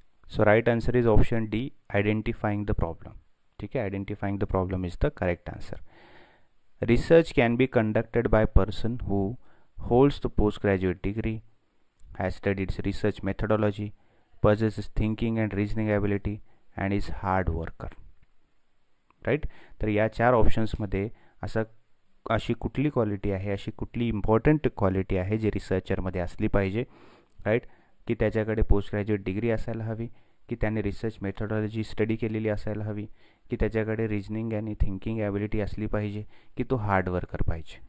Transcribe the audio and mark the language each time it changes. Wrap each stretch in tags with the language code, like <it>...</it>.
<en>So right answer is option D, identifying the problem.</en> <mr>ठीक आहे,</mr> <en>Identifying the problem is the correct answer. Research can be conducted by a person who holds the postgraduate degree, has studied research methodology, possesses thinking and reasoning ability, and is hard worker. Right.</en> <mr>तर या चार ऑप्शन्समध्ये अशी कुठली quality आहे, अशी कुठली important quality आहे जी रिसर्चरमध्ये असली पाहिजे, राईट. की त्याच्याकडे पोस्ट ग्रॅज्युएट डिग्री असायला हवी, की त्याने रिसर्च मेथडॉलॉजी स्टडी केलेली असायला हवी, की त्याच्याकडे रिजनिंग आणि थिंकिंग ॲबिलिटी असली पाहिजे, की तो हार्ड वर्कर पाहिजे.</mr>